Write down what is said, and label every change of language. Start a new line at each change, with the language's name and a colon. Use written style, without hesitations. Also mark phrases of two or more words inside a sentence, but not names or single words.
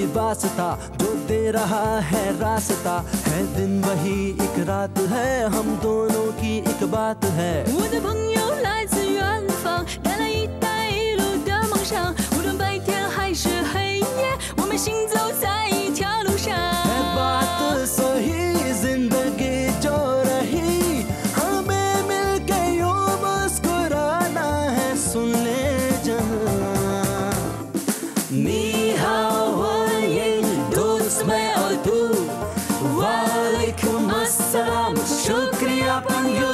Hindi: वास्ता जो दे रहा है रास्ता है। दिन वही एक रात है, हम दोनों की एक बात है।
Chinese: 我的朋友来自远方，带来一带一路的梦想。无论白天还是黑夜，我们行走在一条路上。
Hindi: है बात सही जिंदगी जो रही, हमें मिलके यूं मुस्कुराना है। सुन ले जहां
Chinese: 你好
Hindi: वन दोस्त मैं और तू,
Arabic: وعليكم السلام
Hindi: शुक्रिया पंयो।